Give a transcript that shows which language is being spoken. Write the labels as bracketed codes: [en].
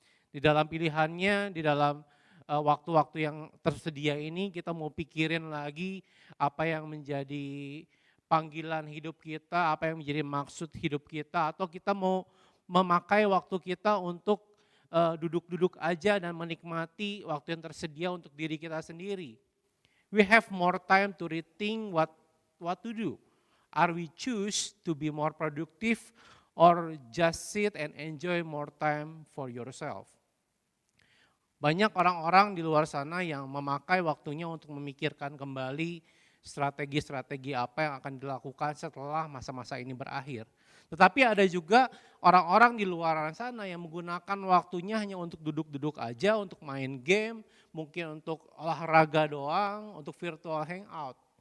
[id] Di dalam pilihannya, di dalam waktu-waktu yang tersedia ini kita mau pikirin lagi apa yang menjadi panggilan hidup kita, apa yang menjadi maksud hidup kita, atau kita mau memakai waktu kita untuk duduk-duduk aja dan menikmati waktu yang tersedia untuk diri kita sendiri. [en] We have more time to rethink what to do. Are we choose to be more productive or just sit and enjoy more time for yourself? [id] Banyak orang-orang di luar sana yang memakai waktunya untuk memikirkan kembali strategi-strategi apa yang akan dilakukan setelah masa-masa ini berakhir. Tetapi ada juga orang-orang di luar sana yang menggunakan waktunya hanya untuk duduk-duduk aja, untuk main game, mungkin untuk olahraga doang, untuk virtual hangout.